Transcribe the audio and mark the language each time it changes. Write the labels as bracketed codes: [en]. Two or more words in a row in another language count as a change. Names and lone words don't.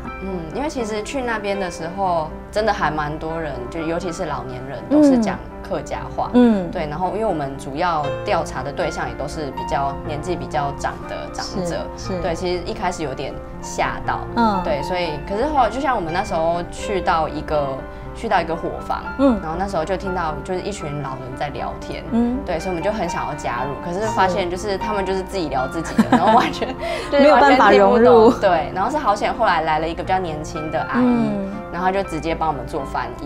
[zh] 因為其實去那邊的時候，真的還蠻多人，就尤其是老年人，都是講客家話。對，然後因為我們主要調查的對象也都是比較年紀比較長的長者，對，其實一開始有點嚇到。對，所以可是後來就像我們那時候去到一個去到一个伙房，然后那时候就听到就是一群老人在聊天，对，所以我们就很想要加入，可是发现就是他们就是自己聊自己的，然后完全就是没有办法融入，对，然后是好险后来来了一个比较年轻的阿姨，然后就直接帮我们做翻译，